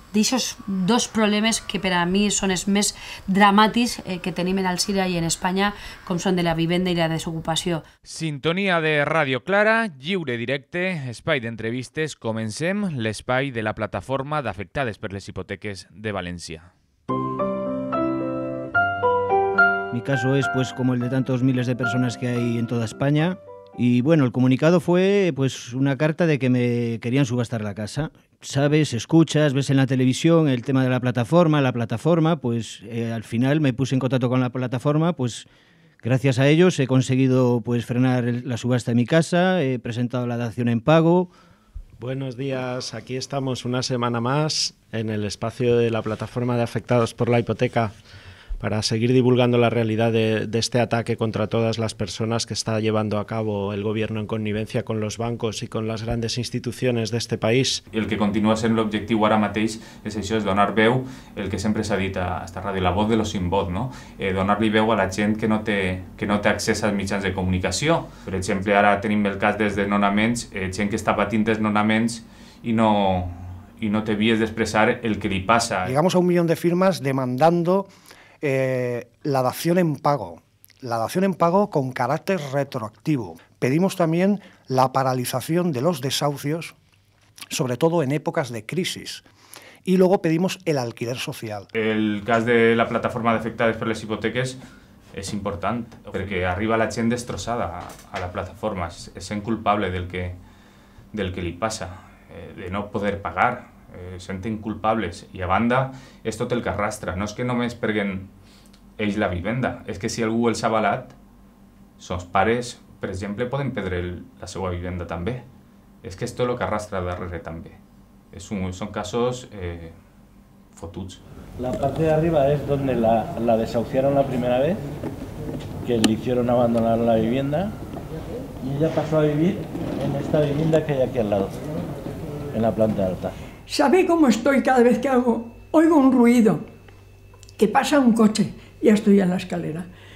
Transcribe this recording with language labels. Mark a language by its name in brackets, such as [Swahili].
[Catalan] d'aquests dos problemes que per a mi són els més dramàtics que tenim en Alzira i en Espanya, com són de la vivenda i la desocupació. Sintonia de Ràdio Clara, lliure directe, espai d'entrevistes. Comencem l'espai de la plataforma d'afectades per les hipoteques de València. [Spanish] Mi caso es pues como el de tantos miles de personas que hay en toda España. Y bueno, el comunicado fue pues una carta de que me querían subastar la casa. Sabes, escuchas, ves en la televisión el tema de la plataforma, pues al final me puse en contacto con la plataforma, pues gracias a ellos he conseguido pues frenar la subasta de mi casa, he presentado la dación en pago. Buenos días, aquí estamos una semana más en el espacio de la plataforma de afectados por la hipoteca para seguir divulgando la realidad de este ataque contra todas las personas que está llevando a cabo el gobierno en connivencia con los bancos [Catalan] i con les grandes institucions d'este país. El que continua sent l'objectiu ara mateix és això, és donar veu, el que sempre s'ha dit a esta ràdio, [Spanish] la voz de los sin voz, [Catalan] no? Donar-li veu a la gent que no té accés als mitjans de comunicació. Per exemple, ara tenim el cas dels desnonaments, gent que està patint desnonaments i no té vies d'expressar el que li passa. [Spanish] Llegamos a 1 millón de firmas demandando la dación en pago con carácter retroactivo. Pedimos también la paralización de los desahucios, sobre todo en épocas de crisis. Y luego pedimos el alquiler social. [Catalan] El cas de la plataforma d'afectades per les hipoteques és important, perquè arriba la gent destrossada a la plataforma, és sent culpable del que li passa, de no poder pagar. Senten culpables i a banda és tot el que arrastra, no és que només perdin ells la vivenda, és que si algú els ha avalat, els pares, per exemple, poden perdre la seva vivenda també. És que és tot el que arrastra darrere també. Són casos fotuts. [Spanish] La parte de arriba es donde la desahuciaron la primera vez, que le hicieron abandonar la vivienda y ella pasó a vivir en esta vivienda que hay aquí al lado, en la planta alta. ¿Sabe cómo estoy cada vez que oigo un ruido? Que pasa un coche, ya estoy en la escalera.